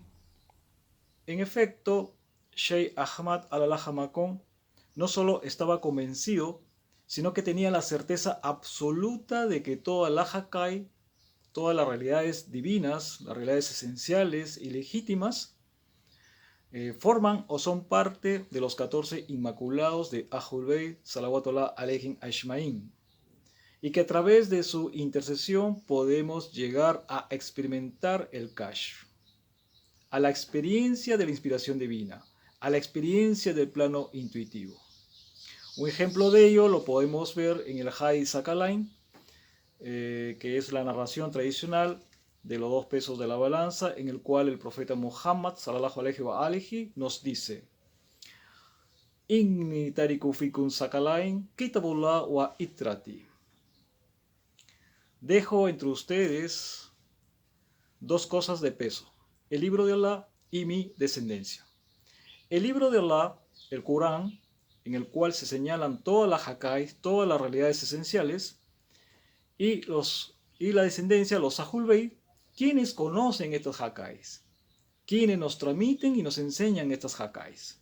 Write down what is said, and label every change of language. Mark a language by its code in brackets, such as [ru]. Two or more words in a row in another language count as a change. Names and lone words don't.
[es] En efecto, Sheikh Ahmad al-Alhamakon no solo estaba convencido, sino que tenía la certeza absoluta de que toda la Hakai, todas las realidades divinas, las realidades esenciales y legítimas, forman o son parte de los 14 inmaculados de [ar] أهل البيت صلوات الله عليهم أجمعين, [es] y que a través de su intercesión podemos llegar a experimentar el Kashf, a la experiencia de la inspiración divina, a la experiencia del plano intuitivo. Un ejemplo de ello lo podemos ver en el Hadith Sakalain, que es la narración tradicional de los dos pesos de la balanza, en el cual el profeta Muhammad [ar] صلى الله عليه وآله [es] nos dice: [ar] إني تارك فيكم الثقلين كتاب الله وعترتي. [es] Dejo entre ustedes dos cosas de peso: el libro de Allah y mi descendencia. El libro de Allah, el Corán, en el cual se señalan todas las hakais, todas las realidades esenciales, y la descendencia, los [ar] أهل البيت, [es] quienes conocen estas hakais, quienes nos transmiten y nos enseñan estas hakais.